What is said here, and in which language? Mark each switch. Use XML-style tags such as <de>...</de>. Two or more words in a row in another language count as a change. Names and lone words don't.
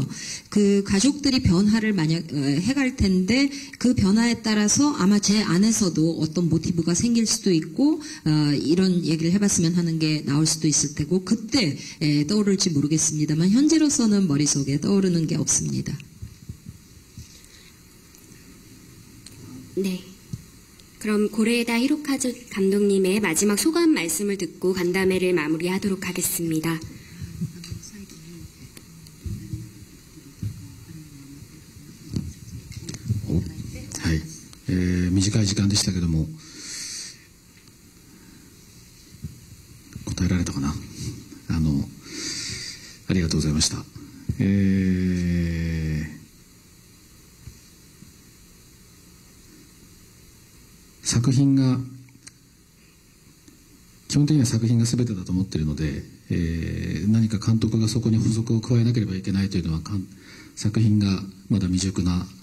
<ko>그 가족들이 변화를 만약 해갈 텐데 그 변화에 따라서 아마 제 안에서도 어떤 모티브가 생길 수도 있고 이런 얘기를 해봤으면 하는 게 나올 수도 있을 테고 그때 떠오를지 모르겠습니다만 현재로서는 머릿속에 떠오르는 게 없습니다. 네. 그럼 고레에다 히로카즈 감독님의 마지막 소감 말씀을 듣고 간담회를 마무리하도록 하겠습니다.</ko> <ja>短い時間でしたけども答えられたかな。ありがとうございました。作品が基本的には作品が全てだと思っているので、何か監督がそこに補足を加えなければいけないというのは作品がまだ未熟な</ja>